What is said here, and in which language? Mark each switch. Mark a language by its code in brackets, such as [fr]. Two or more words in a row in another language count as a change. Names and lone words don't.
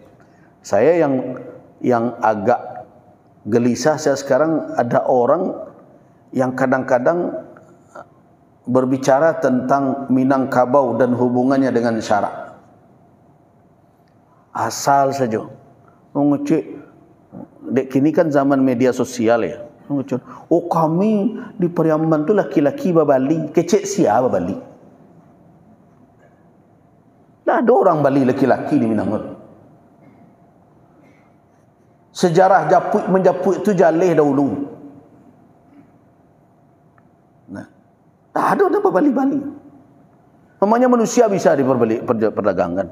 [id] Saya yang agak gelisah saya sekarang, ada orang yang kadang-kadang berbicara tentang Minangkabau dan hubungannya dengan syarak. Asal saja. [min] Mengecek, dek kini kan zaman media sosial ya. Mengecek, oh kami di Periaman tu laki-laki babali. Kecek siapa babali? [id] Nah, ada orang Bali laki-laki di Minang. [min] Sejarah menjapuk itu jaleh dahulu. [id] Nah, ada Bali-Bali. Namanya manusia bisa diperdagangkan.